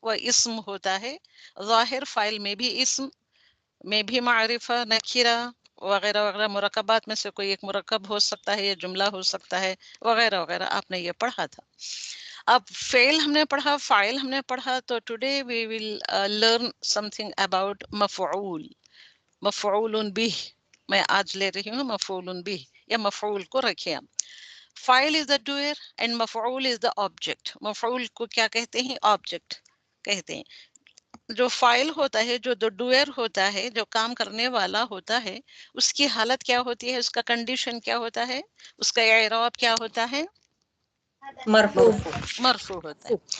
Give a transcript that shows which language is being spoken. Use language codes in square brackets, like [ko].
[ur] وہ اسم ہوتا ہے. ظاہر فاعل میں بھی اسم میں بھی معرفہ نکرہ وغیرہ وغیرہ مرکبات میں سے کوئی ایک مرکب ہو سکتا ہے یا جملہ ہو سکتا ہے وغیرہ وغیرہ. آپ نے یہ پڑھا تھا. اب فعل ہم نے پڑھا فاعل ہم نے پڑھا. تو [en] today we will learn something about [ur] مفعول. مفعول بھی میں آج لے رہی ہوں. مفعول بھی یا مفعول کو رکھے ہم. [en] فاعل is the doer and مفعول is the object. [ur] مفعول کو کیا کہتے ہیں؟ آبجیکٹ کہتے ہیں. جو فاعل ہوتا ہے جو ڈوئر ہوتا ہے جو کام کرنے والا ہوتا ہے اس کی حالت کیا ہوتی ہے؟ اس کا کنڈیشن کیا ہوتا ہے؟ اس کا اعراب کیا ہوتا ہے؟ مرفوع. مرفوع ہوتا ہے.